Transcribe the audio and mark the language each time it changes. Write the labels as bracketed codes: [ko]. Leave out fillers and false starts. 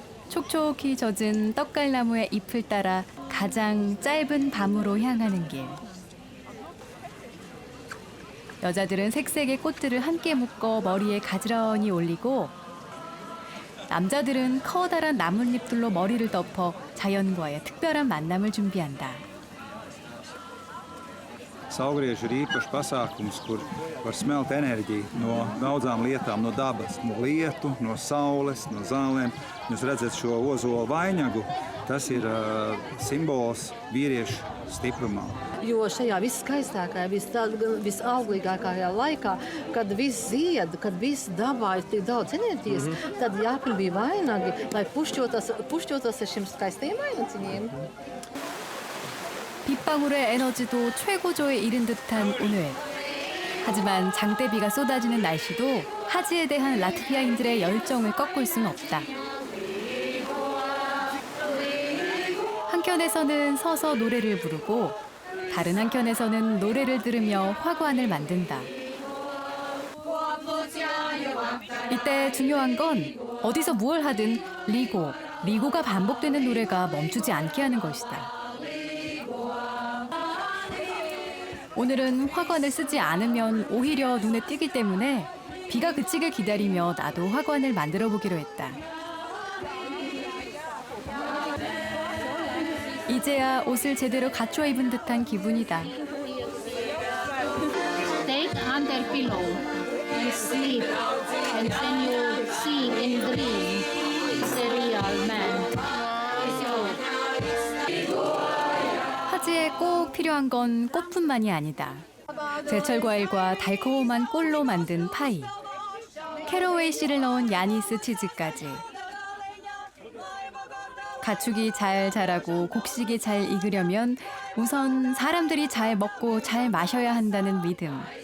[ko] 촉촉히 젖은 떡갈나무의 잎을 따라 가장 짧은 밤으로 향하는 길. 여자들은 색색의 꽃들을 함께 묶어 머리에 가지런히 올리고 남자들은 커다란 나뭇잎들로 머리를 덮어 자연과의 특별한 만남을 준비한다. [lv] Saulgrieži ir īpašs pasākums, kur var smelt enerģiju no daudzām lietām, no dabas, no lietu, no saules, no zālēm. Jūs redzat šo ozolu vainagu, tas ir simbols vīriešu stiprumā. Jo šajā viskaistākajā, visauglīgākajā laikā, kad viss zied, kad viss dabā ir tik daudz enerģijas, tad jāpil bija vainagi, lai pušķotos ar šiem skaistajiem vainaciņiem. [ko] 빗방울의 에너지도 최고조에 이른 듯한 오늘. 하지만 장대비가 쏟아지는 날씨도 하지에 대한 라트비아인들의 열정을 꺾을 수는 없다. 한켠에서는 서서 노래를 부르고 다른 한켠에서는 노래를 들으며 화관을 만든다. 이때 중요한 건 어디서 무얼 하든 리고가 반복되는 노래가 멈추지 않게 하는 것이다. 오늘은 화관을 쓰지 않으면 오히려 눈에 띄기 때문에 비가 그치길 기다리며 나도 화관을 만들어 보기로 했다. 이제야 옷을 제대로 갖춰 입은 듯한 기분이다. [en] Take under pillow and sleep, and then you see in dream is a real man. [ko] 하지에 꼭 필요한 건 꽃뿐만이 아니다. 제철 과일과 달콤한 꿀로 만든 파이, 캐러웨이 씨를 넣은 야니스 치즈까지. 가축이 잘 자라고 곡식이 잘 익으려면 우선 사람들이 잘 먹고 잘 마셔야 한다는 믿음.